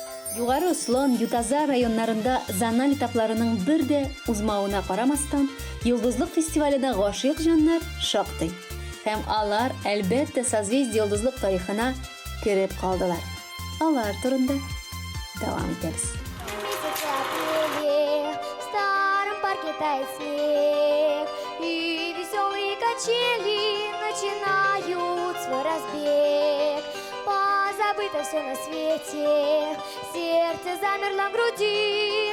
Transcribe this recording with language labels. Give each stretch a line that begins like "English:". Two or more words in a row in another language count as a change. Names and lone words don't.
Tatar: Югары Ослон, Ютаза районнарында Занали тапларының бер дә узмауына карамастан, Йолдызлык фестиваленә гашыйк җаннар шактый. Һәм алар әлбәттә созвездие йолдызлык тарихына кереп калдылар. Алар турында дәвам итәбез.
Russian: Месяцы апреля, в старом парке тает снег, и веселые качели начинают свой разбег. Позабыто все на свете, сердце замерло в груди.